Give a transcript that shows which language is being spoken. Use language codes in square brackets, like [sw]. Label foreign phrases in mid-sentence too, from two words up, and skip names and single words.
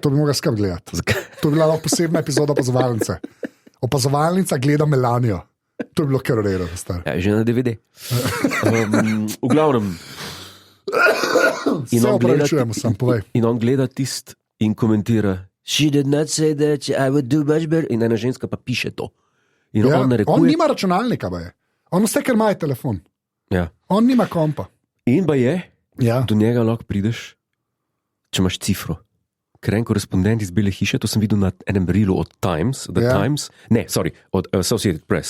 [sl] To bi mogel skrb gledati. To bi bila lahko posebna epizoda opazovalnice. Opazovalnica gleda Melanijo. To bi bilo kar urejeno. Ja, že na DVD. V glavnem. Se opravičujemo, sam povej. In on gleda tist in komentira. [en] She did not say that I would do much better. [sl] In ena ženska pa piše to. In Ja, on narekuje. on nima računalnika, baje. On vse, ker ima je telefon. Ja. On nima kompa. In pa je, Ja. do njega lahko prideš, če imaš cifro. Ker en korespondent iz Bele hiše, to sem videl na enem rilu od Times, od Associated Press.